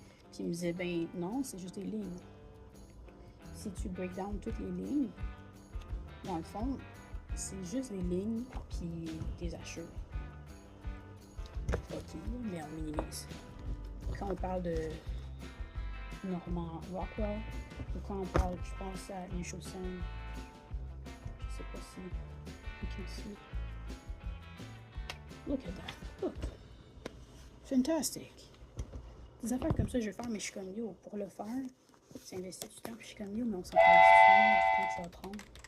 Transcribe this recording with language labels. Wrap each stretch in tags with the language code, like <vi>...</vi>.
<fr>Puis il me disait, ben non, c'est juste des lignes. Si tu</fr> <en>break down</en> <fr>toutes les lignes, dans le fond, c'est juste des lignes puis des hachures. Ok, mais on minimise. Quand on parle de Norman Rockwell, ou quand on parle, je pense à Liu Shaoxing, je sais pas si</fr> <en>you can see. Look at that. Look. Fantastic.</en> <fr>des affaires comme ça, je vais faire, mais je suis comme yo, pour le faire, c'est investir du temps, puis je suis comme yo, mais on s'en parle du temps que ça va prendre.</fr>